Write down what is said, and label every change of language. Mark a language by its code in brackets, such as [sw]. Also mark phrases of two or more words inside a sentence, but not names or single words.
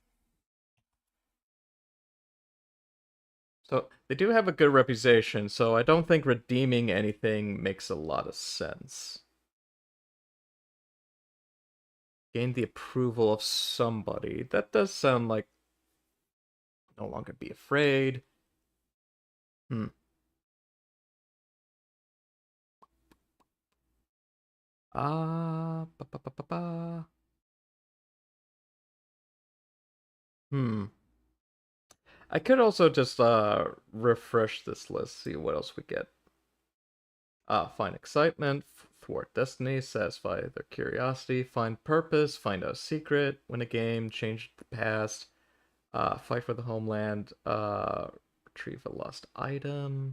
[en] So they do have a good reputation, so I don't think redeeming anything makes a lot of sense. Gain the approval of somebody. That does sound like no longer be afraid. Hmm. Ba, ba, ba, ba, ba. Hmm. I could also just refresh this list, see what else we get. Find excitement, thwart destiny, satisfy their curiosity, find purpose, find out a secret, win a game, change the past, fight for the homeland, retrieve a lost item.